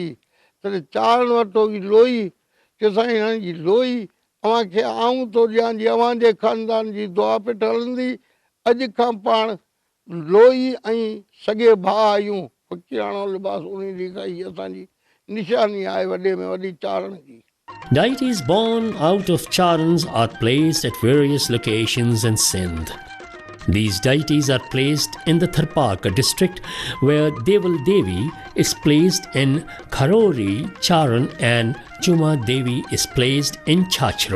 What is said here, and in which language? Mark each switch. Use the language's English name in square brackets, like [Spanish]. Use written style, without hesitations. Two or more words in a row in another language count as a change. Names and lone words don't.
[Sindhi] तॾहिं चारण वरितो ई लोई कि साईं हाणे जी लोई अव्हांखे आऊं थो ॾियां जी अव्हांजे ख़ानदान जी दुआ पिट हलंदी। अॼु खां पाण लोई ऐं सॻे भाउ आहियूं। फ़क़ीराणो लिबास उन ॾींहं खां ई असांजी निशानी आहे वॾे में वॾी चारण जी। [English] Deities born out of charans are placed at various locations in Sindh. These deities are placed in the Tharparkar district, where Deval Devi is placed in Kharori Charan and Chuma Devi is placed in Chachro.